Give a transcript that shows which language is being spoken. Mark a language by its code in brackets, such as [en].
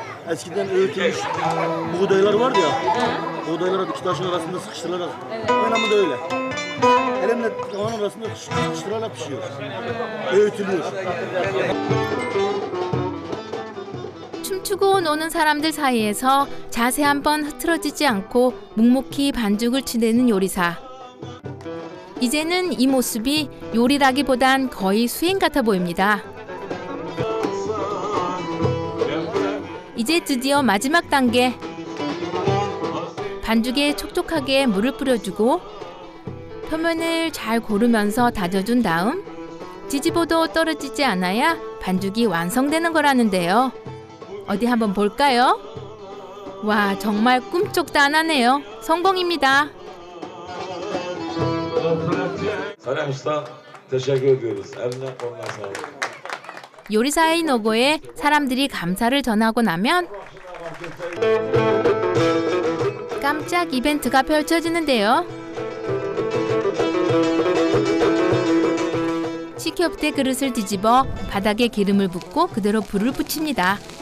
[tr] Eskiden öğütülmüş buğdaylar vardı ya. Buğdayları iki taşın arasında sıkıştırarak. Oynamı da öyle. Elimle tavanın arasında sıkıştırarak pişiyor. Öğütülüyor. [ko] 춤추고 노는 사람들 사이에서 자세 한번 흐트러지지 않고 묵묵히 반죽을 치대는 요리사. 이제는 이 모습이 요리라기보단 거의 수행 같아 보입니다. 이제 드디어 마지막 단계. 반죽에 촉촉하게 물을 뿌려주고 표면을 잘 고르면서 다져준 다음 뒤집어도 떨어지지 않아야 반죽이 완성되는 거라는데요. 어디 한번 볼까요? 와, 정말 꿈쩍도 안 하네요. 성공입니다. [tr] Sanem Usta teşekkür ediyoruz. Eline koluna sağlık. [ko] 요리사의 노고에 사람들이 감사를 전하고 나면 깜짝 이벤트가 펼쳐지는데요. 치kyopte 그릇을 뒤집어 바닥에 기름을 붓고 그대로 불을 붙입니다.